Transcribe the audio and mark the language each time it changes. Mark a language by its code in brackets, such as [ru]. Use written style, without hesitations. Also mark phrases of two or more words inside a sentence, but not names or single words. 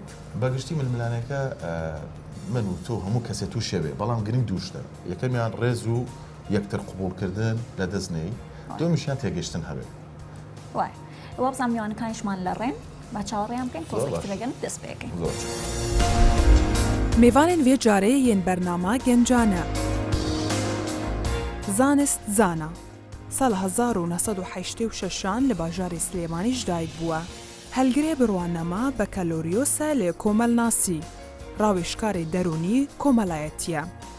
[ckb] بەگشتی ململانەکە من و تۆ هەموو کەسێ تو شێوێ بەڵام گرنگ دووشتە یەکەمیان ڕێز و یەکتر قبولکردن لە دەستنەی دومیشیان تێگەشتن هەبێ وای ئەوە بزانام میوانەکانیشمان لە ڕێن با چاوەڕێیان بکەین تۆزێکی بەگەن دەست پێکەین. [ku] میوانên vê carê yên bernama gencan e. Zanist zana. Sala 1986 li bajarê Slêmanî ji dayîk bûye. Helgirê birwanema Bakaloryosa lê Komelnasî. Rawêşkarê derûnî komelayetî ye.